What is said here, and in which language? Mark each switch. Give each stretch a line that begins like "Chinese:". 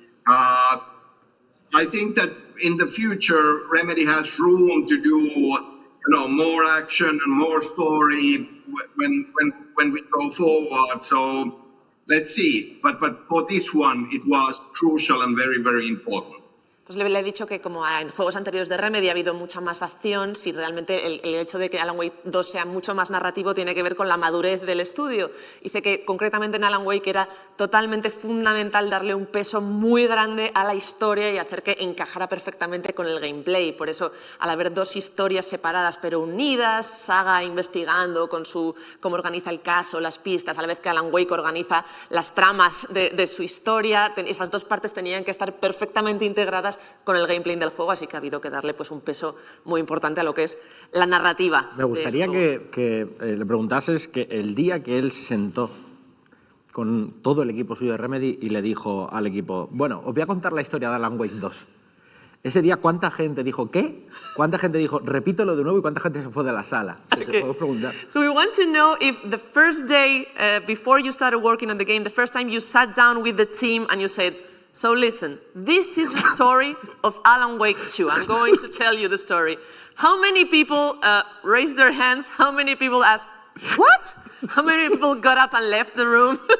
English: I think that in the future, Remedy has room to do, you know, more action and more story when we go forward. So let's see. But for this one, it was crucial and very, very important.
Spanish: Pues le he dicho que como en juegos anteriores de Remedy ha habido mucha más acción, si realmente el hecho de que Alan Wake 2 sea mucho más narrativo tiene que ver con la madurez del estudio. Dice que concretamente en Alan Wake era totalmente fundamental darle un peso muy grande a la historia y hacer que encajara perfectamente con el gameplay. Por eso, al haber dos historias separadas pero unidas, Saga investigando con cómo organiza el caso, las pistas, a la vez que Alan Wake organiza las tramas de su historia, esas dos partes tenían que estar perfectamente integradas con el gameplay del juego, así que ha habido que darle pues un peso muy importante a lo que es la narrativa. Me gustaría que le preguntases que el día que él se sentó con todo el equipo suyo de Remedy y le dijo al equipo, bueno, os voy a contar la historia de Alan Wake 2. Ese día, ¿cuánta gente dijo qué? ¿Cuánta gente dijo repítelo de nuevo? ¿Y cuánta gente se fue de la sala? Okay. ¿Podemos preguntar?
English: So we want to know if the first day before you started working on the game, the first time you sat down with the team and you said, so listen, this is the story of Alan Wake 2. I'm going to tell you the story. How many people raised their hands? How many people asked, what? How many people got up and left the room?